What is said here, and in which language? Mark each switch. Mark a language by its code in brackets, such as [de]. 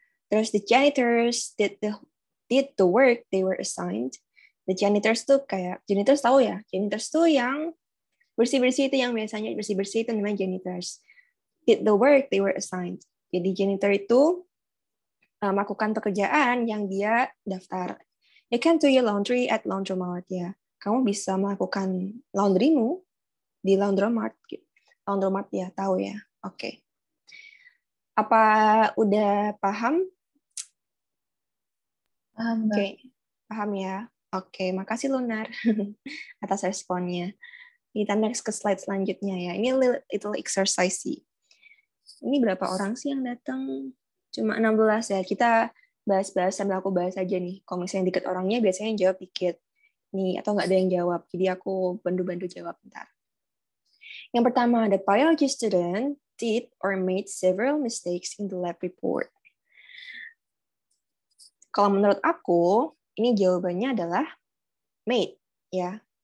[id] Terus [en] the janitors did the work they were assigned. The janitors [id] tuh kayak, janitors tahu ya, janitors tuh yang Bersih-bersih itu yang biasanya bersih-bersih itu namanya janitors. [en] Did the work they were assigned. [id] Jadi janitor itu melakukan pekerjaan yang dia daftar. [en] You can do your laundry at laundromat ya. [id] Kamu bisa melakukan laundrymu di laundromat. Laundromat ya, tahu ya. Oke. Apa udah paham? Paham, Mbak. Oke, paham ya. Oke, makasih Lunar atas responnya. Kita next ke slide selanjutnya ya. Ini little exercise sih. Ini berapa orang sih yang datang? Cuma 16 ya. Kita bahas-bahas sambil aku bahas aja nih. Kalau misalnya dikit orangnya biasanya jawab dikit. Nih, atau nggak ada yang jawab. Jadi aku bantu-bantu jawab bentar. Yang pertama, [en] the biology student did or made several mistakes in the lab report. [id] Kalau menurut aku, ini jawabannya adalah made, ya.